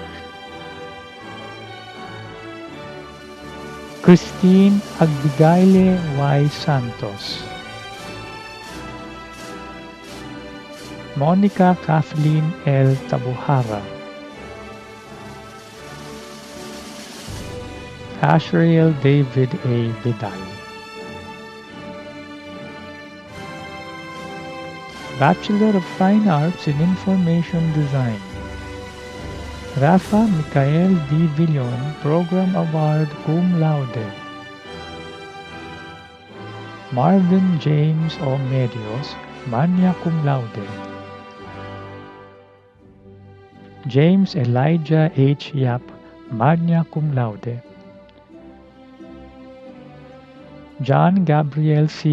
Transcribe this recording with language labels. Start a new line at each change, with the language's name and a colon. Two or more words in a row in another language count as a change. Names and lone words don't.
English: Christine Abigaile Y. Santos. Monica Kathleen L. Tabuhara. Ashriel David A. Vidal. Bachelor of Fine Arts in Information Design. Rafa Micael D. Villon, Program Award
Latin: cum laude.
English: Marvin James O. Medios,
Latin: magna cum laude.
English: James Elijah H. Yap,
Latin: magna cum laude. John Gabriel C.